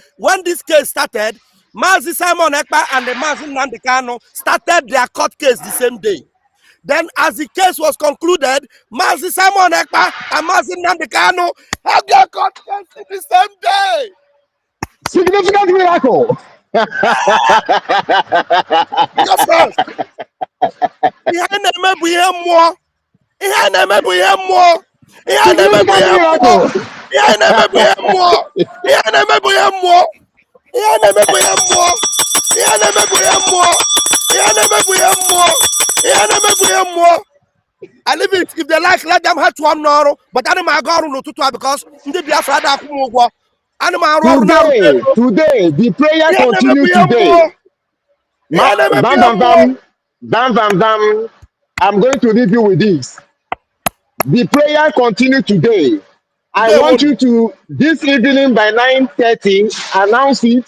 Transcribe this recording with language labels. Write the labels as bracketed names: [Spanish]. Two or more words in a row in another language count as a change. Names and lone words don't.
[English] When this case started, Mazi Simon Ekpa and the Mazi Nnamdi Kanu started their court case the same day. Then, as the case was concluded, Mazi Simon Ekpa and Mazi Nnamdi Kanu had their court case in the same day. significant miracle. Your friends, [Igbo] ihe na-eme bụ ihe mmụọ. Ihe na-eme bụ ihe mmụọ. Ihe na-eme bụ [English] Significant [Igbo] ihe mmụọ. [English] miracle. [Igbo] Ihe na-eme bụ ihe mmụọ. Ihe na-eme bụ ihe mmụọ. Ihe na-eme bụ ihe mmụọ. Ihe na-eme bụ ihe mmụọ. Ihe na-eme bụ ihe mmụọ. Ihe na-eme bụ ihe mmụọ. [English] I leave it. If they like, let them have to one tomorrow. But I'm going to go because [Igbo] ndị Biafra da akwụ m ụgwọ. [English] Today, the prayer continue today. Bam. I'm going to leave you with this. The prayer continue today. I want you to, this evening by 9:30, announce it.